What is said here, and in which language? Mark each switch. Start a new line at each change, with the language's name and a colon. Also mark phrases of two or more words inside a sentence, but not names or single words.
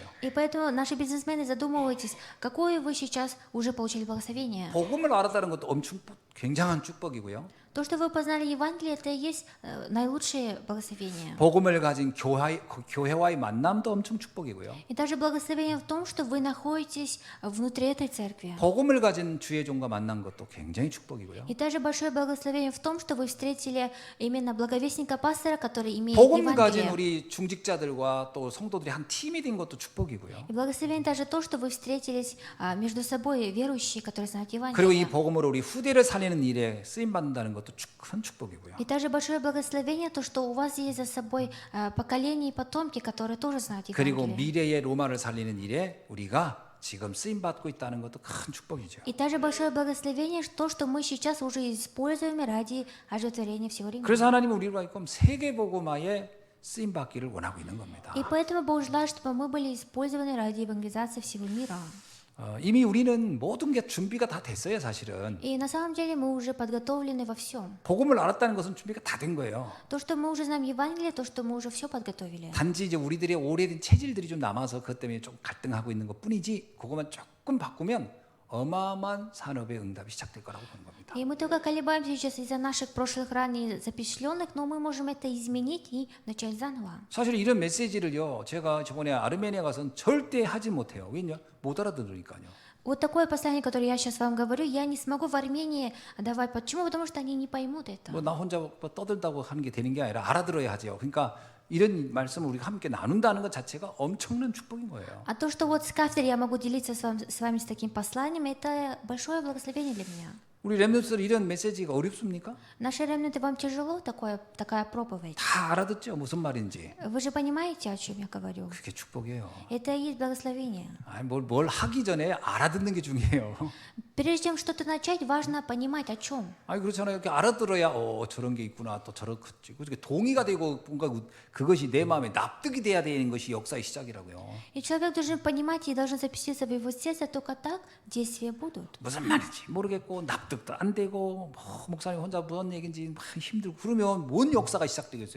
Russian: И поэтому наши бизнесмены задумывайтесь, какое вы сейчас уже получили благословение.
Korean: 복음을 알았다는 것도 굉장한 축복이고요.
Russian: То, что вы познали Евангелие, это и есть наилучшее благословение.
Korean: 복음을 가진 교회와의 만남도 엄청 축복이고요.
Russian: И также благословение в том, что вы находитесь внутри этой церкви.
Korean: 복음을 가진 주의 종과 만난 것도 굉장히 축복이고요.
Russian: И также большое благословение в том, что вы встретили именно благовестника пастора, который имеет
Korean: 복음을 가진
Russian: Евангелие.
Korean: 우리 중직자들과 또 성도들이 한 팀이 된 것도 축복이고요.
Russian: И благословение также то, что вы встретились между собой, верующие, которые знают
Korean: 그리고 이
Russian: Евангелие.
Korean: 복음으로 우리 후대를 살리는 일에 쓰임 받는다는 것도 큰 축복이고요.
Russian: И также большое благословение то, что у вас есть за собой поколения и потомки, которые тоже знают
Korean: 그리고
Russian: Евангелие.
Korean: 미래의 로마를 살리는 일에 우리가 지금 쓰임 받고 있다는 것도 큰 축복이죠.
Russian: И также большое благословение то, что мы сейчас уже используем ради оживотворения всего Рима.
Korean: 그래서 하나님은 우리로 하여금 세계 복음화에 쓰임 받기를 원하고 있는 겁니다.
Russian: И поэтому Бог желает, чтобы мы были использованы ради евангелизации всего мира.
Korean: 이미 우리는 모든 게 준비가 다 됐어요, 사실은.
Russian: И на самом деле мы уже подготовлены во всем.
Korean: 복음을 알았다는 것은 준비가 다 된 거예요.
Russian: То, что мы уже знаем Евангелие, то, что мы уже все подготовили.
Korean: 단지 이제 우리들의 오래된 체질들이 좀 남아서 그것 때문에 좀 갈등하고 있는 것뿐이지 그것만 조금 바꾸면 어마어마한 산업의 응답이 시작될 거라고 보는 겁니다.
Russian: И мы только колебаемся сейчас из-за наших прошлых ранее запечатленных, но мы можем это изменить и начать заново.
Korean: 사실 이런 메시지를요, 제가 저번에 아르메니아 가서는 절대 하지 못해요. 왜냐? 못 알아들으니까요.
Russian: Вот такое послание, которое я сейчас вам говорю, я не смогу в Армении давать. Почему? Потому что они не поймут это.
Korean: 뭐 나 혼자 떠들다고 하는 게 되는 게 아니라 알아들어야 하죠. 그러니까 이런 말씀을 우리가 함께 나눈다는 것 자체가 엄청난 축복인 거예요.
Russian: А то, что вот с кафедры я могу делиться с вами с таким посланием, это большое благословение для меня.
Korean: 우리 렘넌트들 이런 메시지가 어렵습니까?
Russian: Наши ремнанты, вам тяжело такая проповедь?
Korean: 다 알아듣죠, 무슨 말인지.
Russian: Вы же понимаете, о чем я говорю?
Korean: 그게 축복이에요.
Russian: Это и есть благословение.
Korean: 아니, 뭘 하기 전에 알아듣는 게 중요해요.
Russian: Прежде чем что-то начать, важно понимать, о чем.
Korean: 아니 그렇잖아요. 이렇게 알아들어야 저런 게 있구나, 또 저렇겠지. 그렇게 동의가 되고 뭔가 그것이 내 마음에 납득이 돼야 되는 것이 역사의 시작이라고요.
Russian: И человек должен понимать и должен запуститься в его сердце, только так действия будут.
Korean: 무슨 말인지 모르겠고 납득도 안 되고 목사님 혼자 무슨 얘기인지 막 힘들고 그러면 뭔 역사가 시작되겠어요.